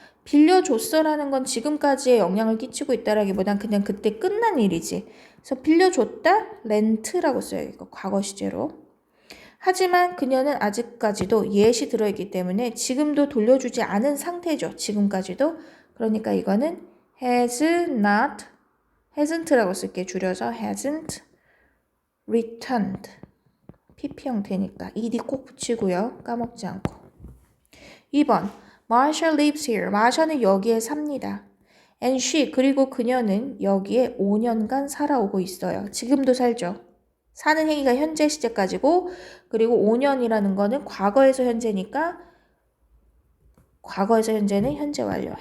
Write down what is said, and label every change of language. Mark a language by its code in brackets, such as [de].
[ko] 빌려줬어라는 건 지금까지의 영향을 끼치고 있다라기보단 그냥 그때 끝난 일이지. 그래서 빌려줬다, 렌트라고 써야겠고 과거 시제로. 하지만 그녀는 아직까지도 yet이 들어있기 때문에 지금도 돌려주지 않은 상태죠. 지금까지도. 그러니까 이거는 hasn't라고 쓸게. 줄여서 hasn't returned. pp 형태니까 ed 꼭 붙이고요. 까먹지 않고. 2번 [en] Marsha lives here. [ko] 마샤는 여기에 삽니다. [en] And she, [ko] 그리고 그녀는 여기에 5년간 살아오고 있어요. 지금도 살죠. 사는 행위가 현재 시제까지고 그리고 5년이라는 거는 과거에서 현재니까 과거에서 현재는 현재 완료.